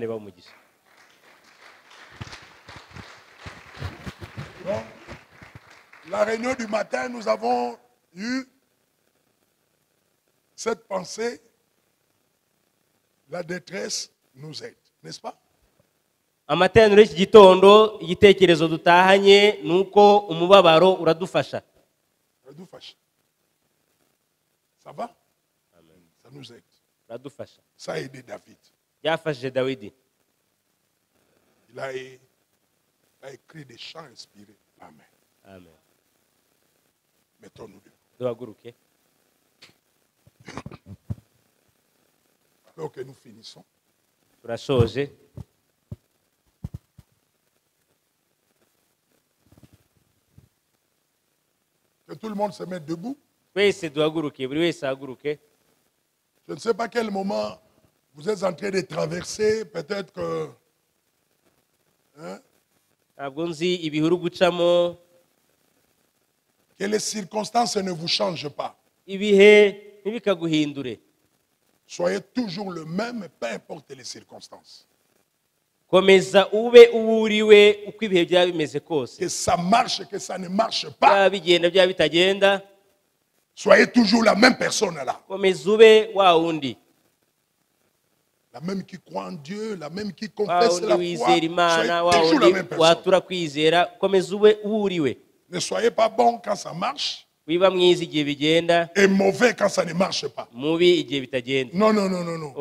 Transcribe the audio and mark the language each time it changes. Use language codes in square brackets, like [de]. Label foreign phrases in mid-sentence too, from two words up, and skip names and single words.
[fr] Donc, la réunion du matin, nous avons eu cette pensée, la détresse nous aide, n'est-ce pas? [rw] Amateraniro y'iki gitondo igitekerezo dutahanye nuko umubabaro uradufasha. [fr] Ça va? Amen. Ça nous aide. [rw] Uradufasha. [fr] Ça a aidé David. [rw] Byafashije Dawidi. [fr] Il a écrit des chants inspirés. Amen. Amen. Mettons-nous debout. [rw] Duhaguruke. [fr] Alors que nous finissons. [rw] Turashoje. [fr] Que tout le monde se mette debout. [rw] Twese duhaguruke, buri wese ahaguruke. [fr] Je ne sais pas quel moment vous êtes en train de traverser. Peut-être que... [rw] Ntabwo nzi ibihuru gucamo. [fr] Que les circonstances ne vous changent pas. [rw] Ibihe ntibikaguhindure. [fr] Soyez toujours le même, peu importe les circonstances. [rw] Komeza ube uwuriwe uko ibihe byaba bimeze kose. [fr] Que ça marche, que ça ne marche pas. [rw] Bigenda byaba bitagenda. [fr] Soyez toujours la même personne là. [rw] Komeza ube wa wundi. [fr] La même qui croit en Dieu, la même qui confesse la foi. Soyez toujours la même personne. Ne soyez pas bon quand ça marche. Et mauvais quand ça ne marche pas. Non, non, non, non, non.